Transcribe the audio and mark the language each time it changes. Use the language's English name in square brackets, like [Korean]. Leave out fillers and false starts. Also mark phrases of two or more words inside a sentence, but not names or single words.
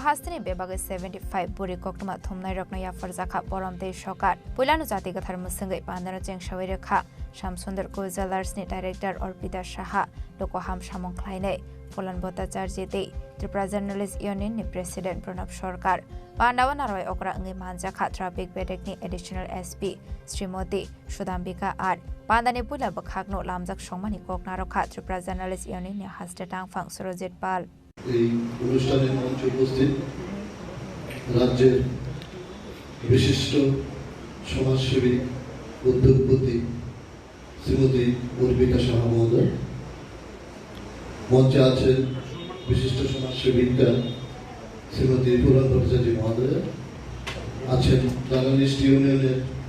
[Kok Borok] हास्तिनि बेबागै 75 बुरि कोकटमा थुमनाय रकना याफरजाखा परम देश सरकार पुलानु जाति गथार मुसंगै पान्दानो जेंसावै रेखा श्यामसुंदर को ज्वेलार्सनि डाइरेक्टर अर्पिता साहा लोकोहाम सामुंख्लायनाय फुलन भट्टाचार्य दै त्रिपुरा जार्नालिस्ट यूनियननि प्रेसिडेंट प्रणब सरकार पान्डावा नारवाय अग्रा अंगै मानजाखा ट्राफिक बेडेकनि एडिशनल एसपी श्रीमती सुदाम्बिका आर पान्दानि पुला बखागनो लामजाक संमानि कोकना रखा त्रिपुरा जार्नालिस्ट यूनियननि हास्टे टांगफां सुरजित पाल [Bangla] এই অনুষ্ঠানের মঞ্চে উপস্থিত রাজ্যের বিশিষ্ট সমাজসেবী উদ্যোগপতি শ্রীমতী অর্পিতা সাহা মহোদয়, মঞ্চে আছেন বিশিষ্ট সমাজসেবিকা শ্রীমতী ফুলন ভট্টাচার্য মহোদয়, আছেন জার্নালিস্ট ইউনিয়নের